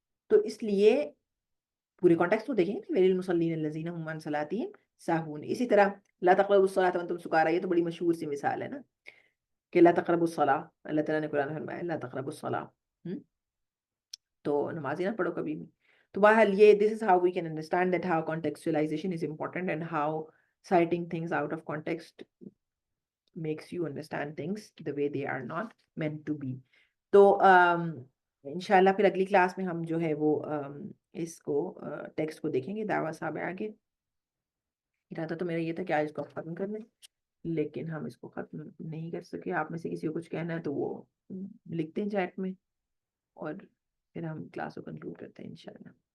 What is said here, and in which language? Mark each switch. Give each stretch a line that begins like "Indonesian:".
Urdu: تو اس لیے پورے کانٹیکس کو دیکھیں
Arabic: ویل المصلین الذین هم عن صلاتهم ساہون.
Urdu: اسی طرح
Arabic: لا تقربوا الصلاۃ وانتم سکارى،
Urdu: یہ تو بڑی مشہور سی مثال ہے نا کہ
Arabic: لا تقربوا الصلاۃ،
Urdu: اللہ تعالیٰ نے قرآن میں فرمایا
Arabic: لا تقربوا الصلاۃ،
Urdu: تو نماز ہی نہ پڑھو کبھی بھی. تو بہرحال یہ
English: this is how we can understand that how contextualization is important and how citing things out of context makes you understand things the way they are not meant to be.
Urdu: تو انشاءاللہ پھر اگلی کلاس میں ہم جو ہے وہ اس کو ٹیکسٹ کو دیکھیں گے. دعویٰ صاحب آگے ارادہ تو میرا یہ تھا کہ آج اس کو ختم کر لیں، لیکن ہم اس کو ختم نہیں کر سکے. آپ میں سے کسی کو کچھ کہنا ہے تو وہ لکھتے ہیں چیٹ میں، اور پھر ہم کلاس کو کنکلوڈ کرتے ہیں انشاءاللہ.